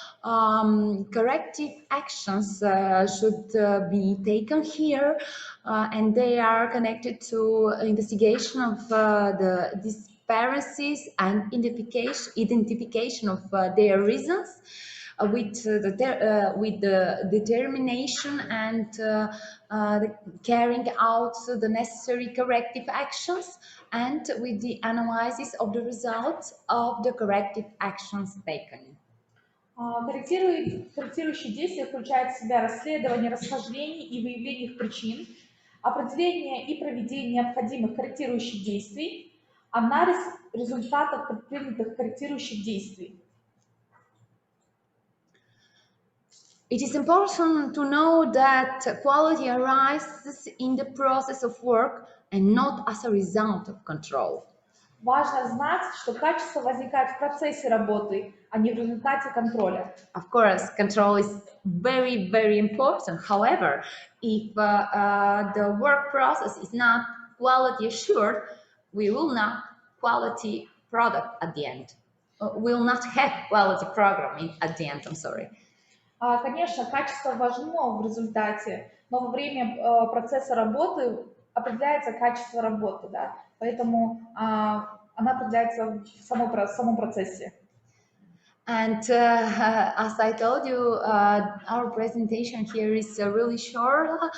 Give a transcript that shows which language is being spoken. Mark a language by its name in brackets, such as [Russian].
[English] Corrective actions should be taken here, and they are connected to investigation of the disparities and identification of their reasons, with the determination and the carrying out the necessary corrective actions, and with the analysis of the results of the corrective actions taken. [Russian] Корректирующие действия включают в себя расследование расхождений и выявление их причин, определение и проведение необходимых корректирующих действий, анализ результатов предпринятых корректирующих действий. [English] It is important to know that quality arises in the process of work and not as a result of control. [Russian] Важно знать, что качество возникает в процессе работы, а не в результате контроля. [English] Of course, control is very, very important. However, if the work process is not quality assured, we will not quality product at the end. We will not have quality program at the end. I'm sorry. [Russian] Конечно, качество важно в результате, но во время процесса работы определяется качество работы, да? Поэтому она определяется в самом процессе. [English] And as I told you, our presentation here is really short.